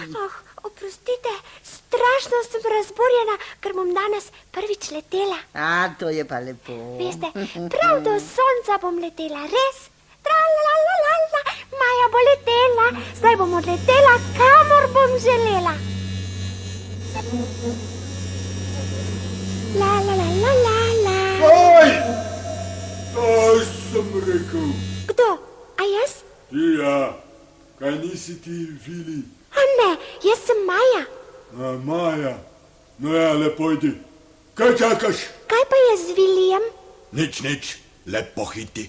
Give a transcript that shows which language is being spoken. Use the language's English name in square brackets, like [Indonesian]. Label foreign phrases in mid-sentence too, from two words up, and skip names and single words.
[Slovenian] Oprostite, strašno sem razburjena, ker bom danes prvič letela. A, to je pa lepo. Veste, prav do sonca bom letela, res. Tralalalala, Maja bo letela, zdaj bom odletela, kamor bom želela. La la la la la la. Kaj? Kaj sem rekel? Kdo? A jaz? Ja, kaj nisi ti, Vili? A ne, jaz sem Maja. A, Maja. No ja, lepo idi. Kaj čakaš? Kaj pa je z Vilijem? Nič, lepo hiti.